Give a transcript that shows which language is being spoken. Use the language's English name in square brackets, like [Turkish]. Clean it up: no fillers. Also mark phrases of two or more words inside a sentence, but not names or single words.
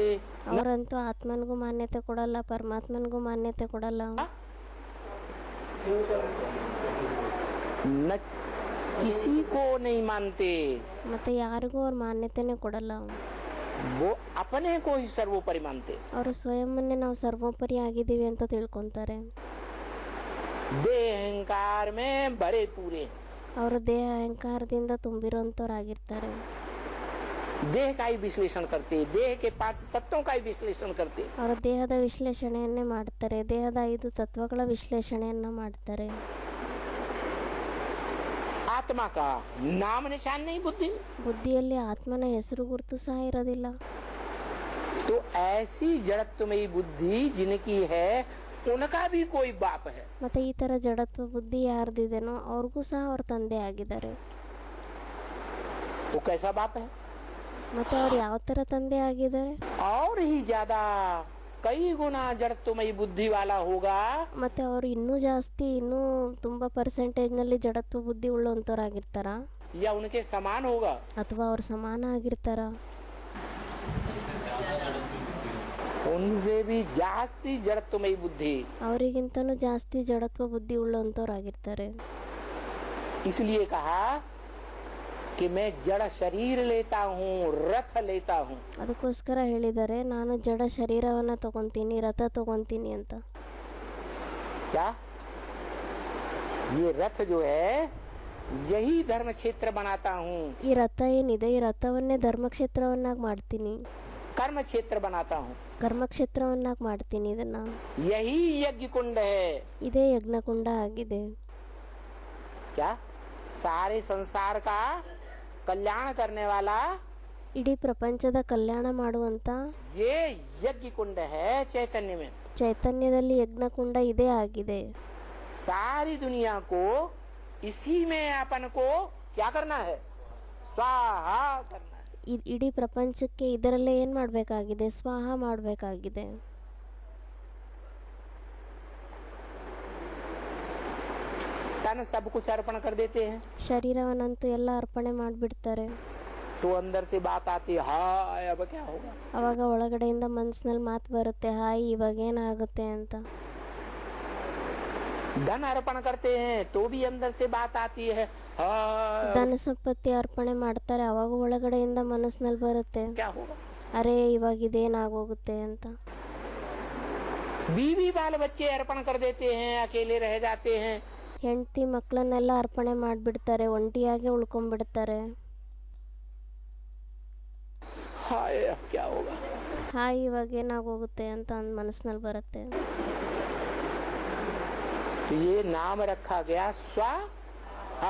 [Kannada] ಅವರಂತೂ ಆತ್ಮನಿಗೂ ಮಾನ್ಯತೆ ಕೊಡಲ್ಲ, ಪರಮಾತ್ಮನಿಗೂ ಮಾನ್ಯತೆ ಕೊಡಲ್ಲ, [Hindi] न किसी को नहीं मानते. [Kannada] ಮತ್ತೆ ಯಾರಿಗೂ ಅವ್ರ ಮಾನ್ಯತೆನೆ ಕೊಡಲ್ಲ. [Hindi] वो अपने को ही सर्वोपरि मानते. [Kannada] ಅವರು ಸ್ವಯಂವನ್ನೇ ನಾವು ಸರ್ವೋಪರಿ ಆಗಿದ್ದೀವಿ ಅಂತ ತಿಳ್ಕೊಂತಾರೆ. [Hindi] देह अहंकार में भरे पूरे. [Kannada] ಅವರು ದೇಹ ಅಹಂಕಾರದಿಂದ ತುಂಬಿರುವಂತವರಾಗಿರ್ತಾರೆ. [Hindi] देह का ही विश्लेषण करते, देह के 5 तत्वों का ही विश्लेषण करते. [Kannada] ಅವರು ದೇಹದ ವಿಶ್ಲೇಷಣೆಯನ್ನೇ ಮಾಡ್ತಾರೆ, ದೇಹದ 5 ತತ್ವಗಳ ವಿಶ್ಲೇಷಣೆಯನ್ನ ಮಾಡ್ತಾರೆ. [Hindi] आत्मा का नाम निशान नहीं बुद्धि. [Kannada] ಬುದ್ಧಿಯಲ್ಲಿ ಆತ್ಮನ ಹೆಸರು ಗುರುತು ಸಹ ಇರೋದಿಲ್ಲ. [Hindi] तो ऐसी जड़त्वमयी बुद्धि जिनकी है उनका भी कोई बाप है. [Kannada] ಮತ್ತೆ ಈ ತರ ಜಡತ್ವ ಬುದ್ಧಿ ಯಾರ್ದಿದೆನೋ ಅವ್ರಿಗೂ ಸಹ ಅವ್ರ ತಂದೆ ಆಗಿದ್ದಾರೆ. [Hindi] वो कैसा बाप है? [Kannada] ಮತ್ತೆ ಅವ್ರು ಯಾವ ತರ ತಂದೆ ಆಗಿದ್ದಾರೆ? [Hindi] और ही ज्यादा कई गुना जड़त्वमयी बुद्धि वाला होगा. [Kannada] ಮತ್ತೆ ಅವರು ಇನ್ನೂ ಜಾಸ್ತಿ, ಇನ್ನೂ ತುಂಬಾ ಪರ್ಸೆಂಟೇಜ್ ನಲ್ಲಿ ಜಡತ್ವ ಬುದ್ಧಿ ಉಳ್ಳಂತವರಾಗಿರ್ತಾರ, [Hindi] या उनके समान होगा. [Kannada] ಅಥವಾ ಅವ್ರ ಸಮಾನ ಆಗಿರ್ತಾರ. [Hindi] उनसे भी जास्ती जड़त्वमयी बुद्धि, [Kannada] ಅವರಿಗಿಂತನೂ ಜಾಸ್ತಿ ಜಡತ್ವ ಬುದ್ಧಿ ಉಳ್ಳಂತವ್ರಾಗಿರ್ತಾರೆ. [Hindi] इसलिए कहा कि मैं जड़ शरीर लेता हूँ, रथ लेता हूँ. [Kannada] ಅದಕ್ಕೋಸ್ಕರ ಹೇಳಿದ್ದಾರೆ, ನಾನು ಜಡ ಶರೀರವನ್ನ ತಗೊಂತೀನಿ, ರಥ ತಗೊಂತೀನಿ ಅಂತ. [Hindi] क्या ये रथ जो है यही धर्म क्षेत्र बनाता हूँ, [Kannada] ಈ ರಥ ಏನಿದೆ, ಈ ರಥವನ್ನೇ ಧರ್ಮಕ್ಷೇತ್ರವನ್ನಾಗಿ ಮಾಡ್ತೀನಿ, [Hindi] कर्म क्षेत्र बनाता हूँ. [Kannada] ಕರ್ಮಕ್ಷೇತ್ರವನ್ನಾಗಿ ಮಾಡ್ತೀನಿ. ಇದನ್ನ [Hindi] यही यज्ञ कुंड है. [Kannada] ಇದೇ ಯಜ್ಞಕುಂಡ ಆಗಿದೆ. [Hindi] क्या सारे संसार का कल्याण करने वाला [Kannada] ಇಡೀ ಪ್ರಪಂಚದ ಕಲ್ಯಾಣ ಮಾಡುವಂತ [Hindi] ये यज्ञ कुंड है चैतन्य में. [Kannada] ಚೈತನ್ಯದಲ್ಲಿ ಯಜ್ಞಕುಂಡ ಇದೇ ಆಗಿದೆ. [Hindi] सारी दुनिया को इसी में अपन को क्या करना है, स्वाहा करना है. [Kannada] ಇಡೀ ಪ್ರಪಂಚಕ್ಕೆ ಇದರಲ್ಲೇ ಏನ್ ಮಾಡ್ಬೇಕಾಗಿದೆ, ಸ್ವಾಹ ಮಾಡ್ಬೇಕಾಗಿದೆ. [Hindi] तन सब कुछ अर्पण कर देते हैं [Kannada] ಶರೀರವನ್ನಂತೂ ಎಲ್ಲ ಅರ್ಪಣೆ ಮಾಡ್ಬಿಡ್ತಾರೆ. [Hindi] तो अंदर से बात आती है, हाय अब क्या होगा. [Kannada] ಅವಾಗ ಒಳಗಡೆಯಿಂದ ಮನ್ಸಿನಲ್ಲಿ ಮಾತು ಬರುತ್ತೆ, ಹಾಯ್ ಇವಾಗ ಏನಾಗುತ್ತೆ ಅಂತ. [Hindi] धन अर्पण करते हैं तो भी अंदर से बात आती है, हाय [Kannada] ಧನ ಸಂಪತ್ತಿ ಅರ್ಪಣೆ ಮಾಡ್ತಾರೆ, ಅವಾಗ ಒಳಗಡೆಯಿಂದ ಮನಸ್ಸಿನಲ್ಲಿ ಬರುತ್ತೆ, [Hindi] क्या होगा. [Kannada] ಅರೆ ಇವಾಗ ಇದೇನಾಗೋಗುತ್ತೆ ಅಂತ. [Hindi] बीवी बाल बच्चे अर्पण कर देते हैं, अकेले रह जाते हैं. [Kannada] ಹೆಂಡತಿ ಮಕ್ಕಳನ್ನೆಲ್ಲ ಅರ್ಪಣೆ ಮಾಡ್ಬಿಡ್ತಾರೆ, ಒಂಟಿಯಾಗೆ ಉಳ್ಕೊಂಡ್ಬಿಡ್ತಾರೆ. [Hindi] हाय अब क्या होगा. [Kannada] ಹಾಯ್ ಇವಾಗ ಏನಾಗೋಗುತ್ತೆ ಅಂತ ಮನಸ್ಸಿನಲ್ಲಿ ಬರುತ್ತೆ. [Hindi] ये नाम रखा गया स्वाहा.